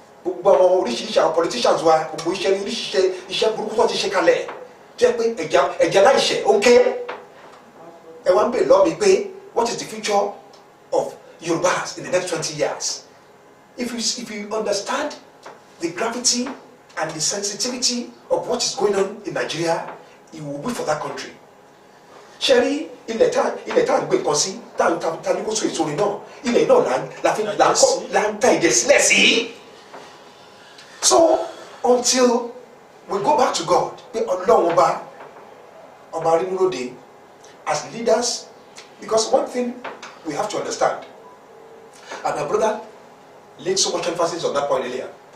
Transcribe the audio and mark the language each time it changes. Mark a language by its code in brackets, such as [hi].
[yo] gbogbo àwọn oríṣiríṣi àwọn politicians wa gbogbo iṣẹ́ burúkú tó ti ṣe kalẹ̀ jẹ́ pé ẹ̀jẹ̀ láìṣẹ̀ ó ń ké ẹ wá ń bè lọ́ọ̀ mi pé [en] what is the future of Yorubas in the next 20 years? If you understand the gravity and the sensitivity of what is going on in Nigeria, it will be for that country. [yo] Sherry, ilẹ̀ tá à ń gbé nǹkan sí tá ní kó so èso rẹ̀ náà ilẹ̀ náà là ń ta ìjẹ̀ sílẹ̀ sí. [en] So until we go back to God, [yo] pé Ọlọ́run ọba arínúróde [en] as leaders, because one thing we have to understand, and my brother laid so much emphasis on that point earlier.